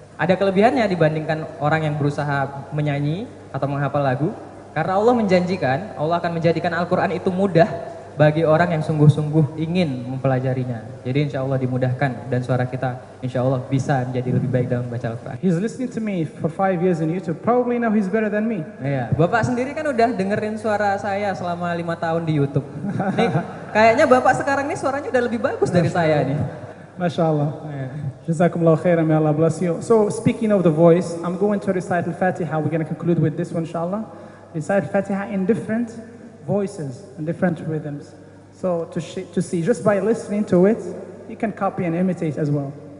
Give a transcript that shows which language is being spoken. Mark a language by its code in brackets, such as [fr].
[id] Ada kelebihannya dibandingkan orang yang berusaha menyanyi atau menghafal lagu. Karena Allah menjanjikan, Allah akan menjadikan Al-Quran itu mudah bagi orang yang sungguh-sungguh ingin mempelajarinya. Jadi insya Allah dimudahkan dan suara kita insya Allah bisa menjadi lebih baik dalam membaca Al-Quran. [en] He's listening to me for 5 years on YouTube. Probably now he's better than me. [id] Iya, Bapak sendiri kan udah dengerin suara saya selama 5 tahun di YouTube. Nih, kayaknya Bapak sekarang nih suaranya udah lebih bagus dari saya nih. [ar] MashaAllah. [en] Jazakumullah khairan, may Allah bless you. So speaking of the voice, I'm going to recite Al-Fatiha. We're going to conclude with this one inshallah. Recite Al-Fatiha in different voices and different rhythms. So to see, just by listening to it, you can copy and imitate as well.